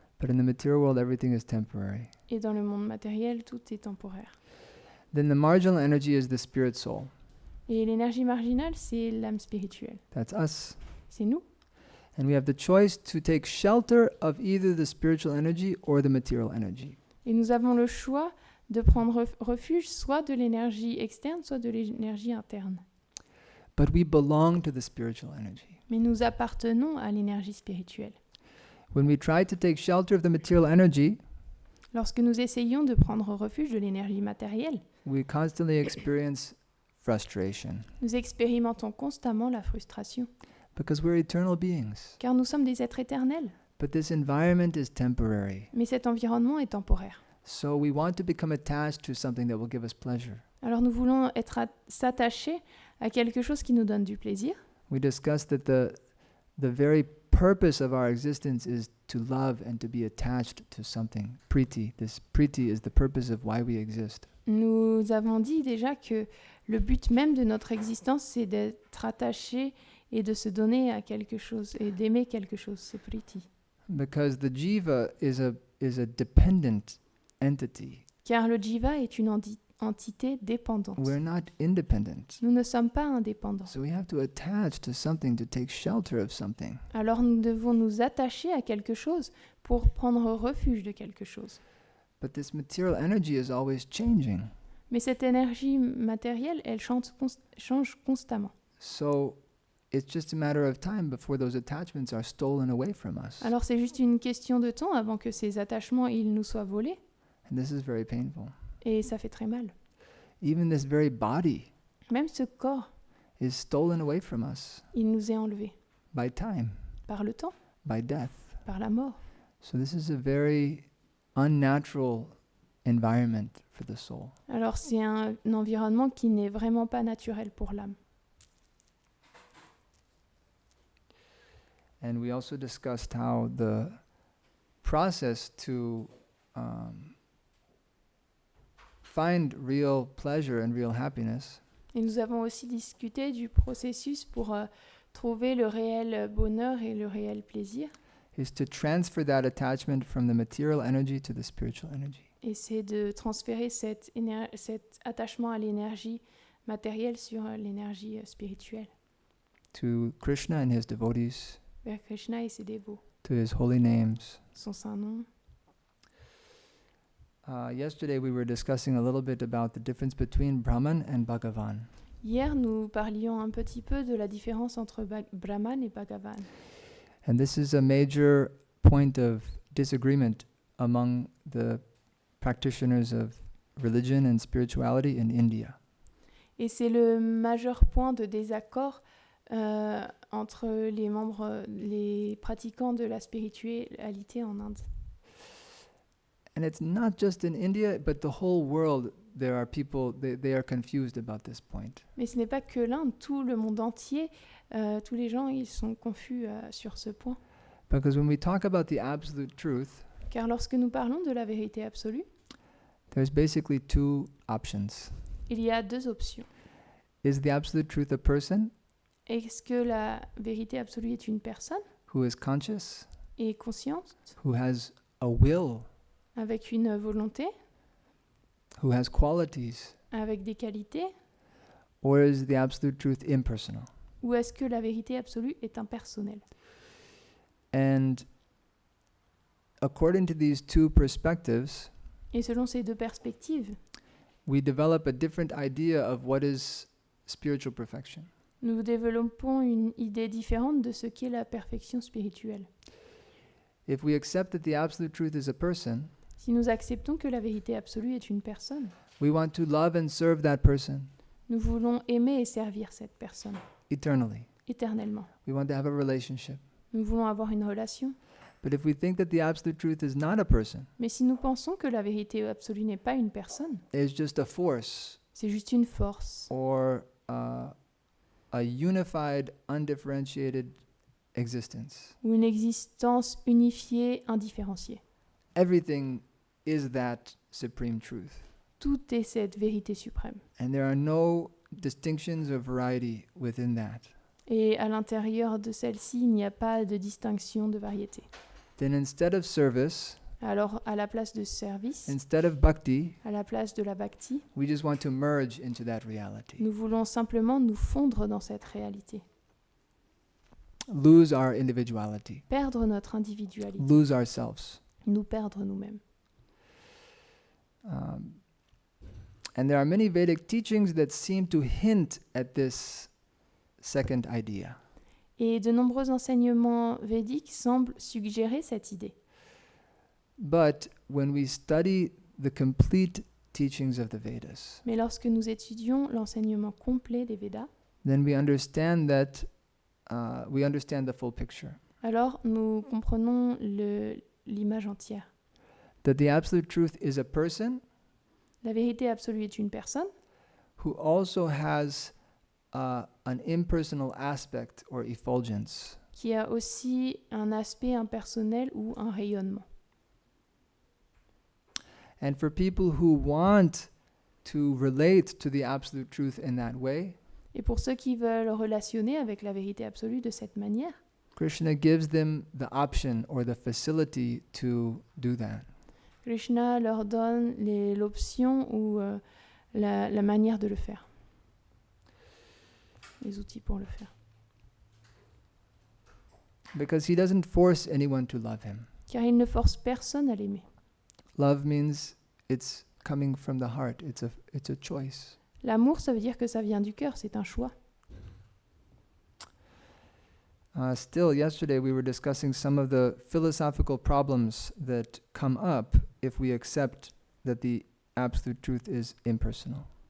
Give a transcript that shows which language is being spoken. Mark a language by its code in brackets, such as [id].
[en] But in the material world, everything is temporary. [fr] Et dans le monde matériel, tout est temporaire. [en] Then the marginal energy is the spirit soul. [fr] Et l'énergie marginale, c'est l'âme spirituelle. [en] That's us. [fr] C'est nous. [en] And we have the choice to take shelter of either the spiritual energy or the material energy. [fr] Et nous avons le choix de prendre refuge soit de l'énergie externe, soit de l'énergie interne. [en] But we belong to the spiritual energy. [fr] Mais nous appartenons à l'énergie spirituelle. [en] When we try to take shelter of the material energy, [fr] Lorsque nous essayons de prendre refuge de l'énergie matérielle, [en] we constantly experience frustration [fr] nous expérimentons constamment la frustration, [en] because we're eternal beings. [fr] car nous sommes des êtres éternels. [en] But this environment is temporary. [fr] Mais cet environnement est temporaire. [en] So we want to become attached to something that will give us pleasure. [fr] Alors nous voulons s'attacher à quelque chose qui nous donne du plaisir. [en] We discussed that the very purpose of our existence is to love and to be attached to something. Priti. This priti is the purpose of why we exist. [fr] Nous avons dit déjà que le but même de notre existence, c'est d'être attaché et de se donner à quelque chose et d'aimer quelque chose. C'est priti. [en] Because the jiva is a dependent entity. [fr] Car le jiva est une entité dépendante. [en] We're not independent. [fr] Nous ne sommes pas indépendants. [en] So we have to attach to something to take shelter of something. [fr] Alors nous devons nous attacher à quelque chose pour prendre refuge de quelque chose. [en] But this material energy is always changing. [fr] Mais cette énergie matérielle, elle change constamment. [en] So it's just a matter of time before those attachments are stolen away from us. [fr] Alors c'est juste une question de temps avant que ces attachements ils nous soient volés. [en] And this is very painful. [fr] Et ça fait très mal. [en] Even this very body [fr] Même ce corps, [en] is stolen away from us [fr] il nous est enlevé [en] by time, [fr] par le temps, [en] by death. [fr] par la mort. [en] So this is a very unnatural environment for the soul. [fr] Alors c'est un environnement qui n'est vraiment pas naturel pour l'âme. [en] And we also discussed how the process to find real pleasure and real happiness [fr] Et nous avons aussi discuté du processus pour trouver le réel bonheur et le réel plaisir. [en] is to transfer that attachment from the material energy to the spiritual energy. [fr] Et c'est de transférer cet attachement à l'énergie matérielle sur l'énergie spirituelle, [en] To Krishna and his devotees, [fr] vers Krishna et ses dévots, [en] to his holy names. [fr] son saint nom. [en] Yesterday we were discussing a little bit about the difference between Brahman and Bhagavan. [fr] Hier, nous parlions un petit peu de la différence entre Brahman et Bhagavan. [en] And this is a major point of disagreement among the practitioners of religion and spirituality in India. [fr] Et c'est le majeur point de désaccord entre les membres, les pratiquants de la spiritualité en Inde. [en] And it's not just in India, but the whole world, there are people, they are confused about this point. [fr] Mais ce n'est pas que l'Inde, tout le monde entier, tous les gens, ils sont confus sur ce point. [en] Because when we talk about the absolute truth, [fr] Car lorsque nous parlons de la vérité absolue, [en] there's basically two options. [fr] il y a deux options. [en] Is the absolute truth a person [fr] Est-ce que la vérité absolue est une personne [en] who is conscious, [fr] et consciente, [en] who has a will, [fr] avec une volonté, [en] who has qualities, [fr] avec des qualités, [en] or is the absolute truth impersonal? [fr] ou est-ce que la vérité absolue est impersonnelle? [en] And according to these two perspectives, [fr] Et selon ces deux perspectives, [en] we develop a different idea of what is spiritual perfection. [fr] nous développons une idée différente de ce qu'est la perfection spirituelle. [en] If we accept that the absolute truth is a person, [fr] Si nous acceptons que la vérité absolue est une personne, [en] we want to love and serve that person [fr] nous voulons aimer et servir cette personne [en] eternally. [fr] éternellement. [en] We want to have a relationship. [fr] Nous voulons avoir une relation. [en] But if we think that the absolute truth is not a person, [fr] Mais si nous pensons que la vérité absolue n'est pas une personne, [en] it's just a force [fr] c'est juste une force [en] or a unified, undifferentiated existence. [fr] ou une existence unifiée, indifférenciée. [en] Everything is that supreme truth. [fr] Tout est cette vérité suprême. [en] And there are no distinctions or variety within that. [fr] Et à l'intérieur de celle-ci, il n'y a pas de distinction de variété. [en] Then instead of service, [fr] Alors, à la place de service, [en] instead of bhakti, [fr] à la place de la bhakti, [en] we just want to merge into that reality. [fr] nous voulons simplement nous fondre dans cette réalité. [en] Lose our individuality. [fr] Perdre notre individualité, [en] Lose ourselves. [fr] nous perdre nous-mêmes. [en] And there are many Vedic teachings that seem to hint at this second idea. [fr] Et de nombreux enseignements védiques semblent suggérer cette idée. [en] But when we study the complete teachings of the Vedas, [fr] Mais lorsque nous étudions l'enseignement complet des Védas, [en] then we understand that we understand the full picture. [fr] alors nous comprenons l'image entière. [en] That the absolute truth is a person [fr] La vérité absolue est une personne [en] who also has an impersonal aspect or effulgence. [fr] qui a aussi un aspect impersonnel ou un rayonnement. [en] And for people who want to relate to the absolute truth in that way, [fr] Et pour ceux qui veulent relationner avec la vérité absolue de cette manière, [en] Krishna gives them the option or the facility to do that. [fr] Krishna leur donne l'option ou la manière de le faire. Les outils pour le faire. [en] Because he doesn't force anyone to love him. [fr] Car il ne force personne à l'aimer. [en] Love means it's coming from the heart. It's a choice. [fr] L'amour, ça veut dire que ça vient du cœur, c'est un choix. [en] Still, yesterday we were discussing some of the philosophical problems that come up if we accept that the absolute truth is impersonal.